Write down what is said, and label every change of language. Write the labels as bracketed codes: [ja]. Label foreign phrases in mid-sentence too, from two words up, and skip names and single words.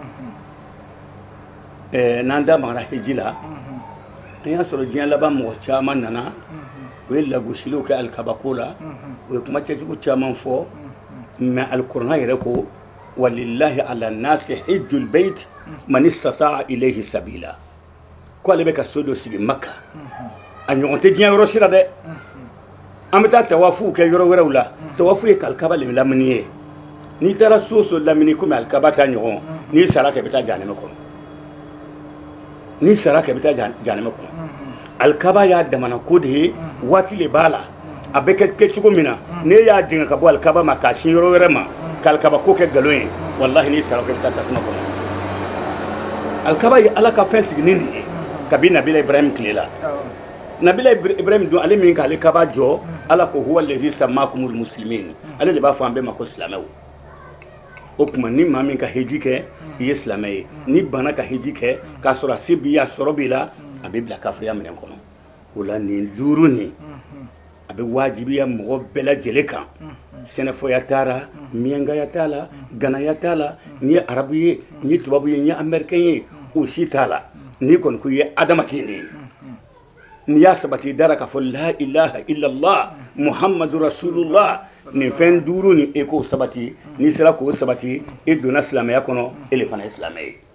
[bm] ye n'an da magara heji la an y'a sɔrɔ diɲɛ laban mɔgɔ caman nana o ye lagosiliw kɛ alikabako la o ye kuma cɛjugu caman fɔ mɛ alikuranɛ yɛrɛ ko [ar] ولله على الناس حج البيت من استطاع إليه سبيلا [bm] ko ale bɛ ka so dɔ sigi maka a ɲɔgɔn tɛ diɲɛ yɔrɔ sira dɛ an bɛ taa tawafuw kɛ yɔrɔ wɛrɛw la tawafu ye alikaba le lamini ye n'i taara so o so lamini komi alikaba ta ɲɔgɔn n'i sara kɛ i bɛ taa jahanɛmɛ kɔnɔ n'i sara kɛ i bɛ taa jahanɛmɛ kɔnɔ alikaba y'a damana ko de ye waati le b'a la a bɛ kɛ cogo min na n'e y'a jigin ka bɔ alikaba ma k'a sin yɔrɔ wɛrɛ ma ka alikaba ko kɛ nkalon ye walahi n'i sara kɛ i bɛ taa tasuma kɔnɔ alikaba ye ala ka fɛn siginin de ye kabi nabila ibrahim tile la nabila ibrahim dun ale min k'ale kaba jɔ ala ko [ar] هو الذي سماكم [bm] muslimin ale de b'a fɔ an bɛɛ ma ko silamɛw o tuma ni maa min ka heji kɛ i ye silamɛ ye ni bana ka heji kɛ k'a sɔrɔ a se b'i ye a sɔrɔ b'i la a bɛ bila kafiriya minɛn kɔnɔ o la nin duuru nin a bɛ wajibiya mɔgɔ bɛɛ lajɛlen kan sɛnɛfɔya t'a la miyankaya t'a la ganaya t'a la ni ye arabu ye ni ye tubabu ye ni ye amɛrikɛn ye o si t'a la n'i kɔni ko i ye adamaden de ye n'i y'a sabati dara k'a fɔ [ar] لا إله إلا الله محمد رسول الله [bm] nin fɛn duuru ni e k'o sabati n'i sera k'o sabati e donna silamɛya kɔnɔ e le fana ye silamɛ ye